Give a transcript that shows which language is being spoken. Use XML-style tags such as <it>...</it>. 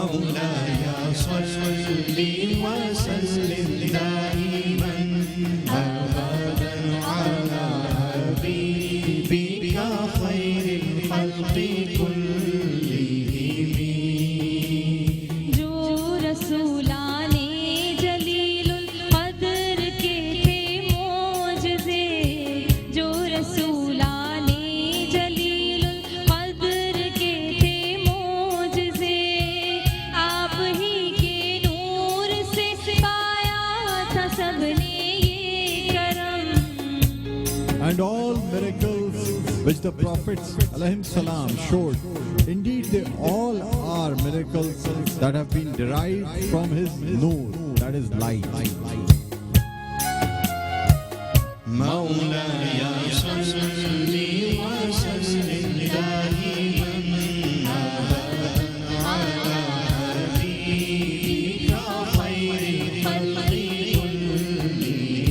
<ar>مولاي صل وسلم دائما أبدا على حبيبك خير الخلق كلهم.</ar> <ur>جو رسولان جلیل القدر کے تھے معجزے، جو رسولان جلیل القدر کے تھے معجزے، آپ ہی کے نور سے پایا تھا سب نے یہ کرم.</ur> <en>And all miracles which the prophets alayhim salam showed, indeed they all are miracles that have been derived from his noor, that is light.</en> <ar>مولاي صل وسلم دائما أبدا على حبيبك خير الخلق كلهم.</ar>